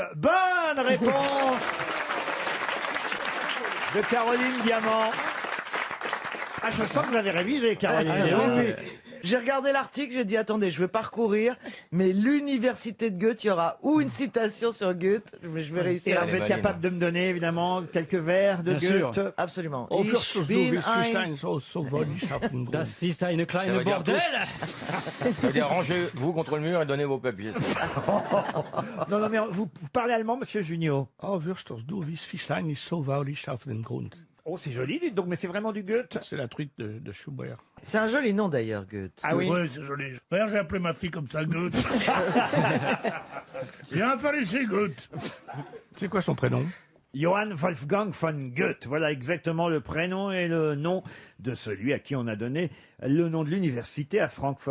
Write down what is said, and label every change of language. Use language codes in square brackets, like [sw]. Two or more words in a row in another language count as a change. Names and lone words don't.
[fr] Bonne réponse de Caroline Diamant. Ah, je sens que vous avez révisé, Caroline Diamant. Oui. J'ai regardé l'article, j'ai dit attendez, je vais parcourir, mais l'université de Goethe, il y aura ou une citation sur Goethe, mais je vais Et réussir. vous êtes capable de me donner, évidemment, quelques vers de Bien sûr. Goethe? Absolument. Oh, [de] Ich fürstes du, bin wie Fischlein, ein- so wollte ich auf den Grund. Das ist eine [fr] Ça [de] kleine [fr] veut dire Bordel. Ça veut dire rangez-vous contre le mur et donnez vos papiers. Non, non, mais vous parlez allemand, Monsieur Junio? [de] Oh, fürstes du, wie Fischlein ist so wollte ich auf den Grund. [fr] Oh, c'est joli, dites donc, mais c'est vraiment du Goethe? C'est la truc de Schubert. C'est un joli nom d'ailleurs, Goethe. Ah oui? Ouais, c'est joli. D'ailleurs, j'ai appelé ma fille comme ça, Goethe. Viens par ici, Goethe. C'est quoi son prénom? Johann Wolfgang von Goethe, voilà exactement le prénom et le nom de celui à qui on a donné le nom de l'université à Francfort.